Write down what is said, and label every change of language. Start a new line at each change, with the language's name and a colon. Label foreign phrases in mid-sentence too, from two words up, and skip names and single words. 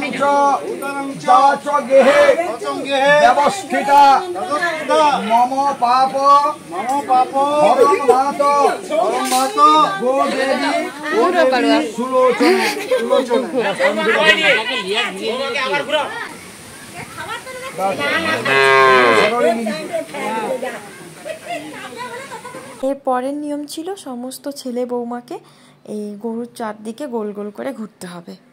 Sanskrit: च गेहे व्यवस्थिता मम पाप हरं मात गोदेवी सुलोचन
Bangla: এর পরের নিয়ম ছিল সমস্ত ছেলে বৌমাকে এই গরুর চারদিকে গোল গোল করে ঘুরতে হবে।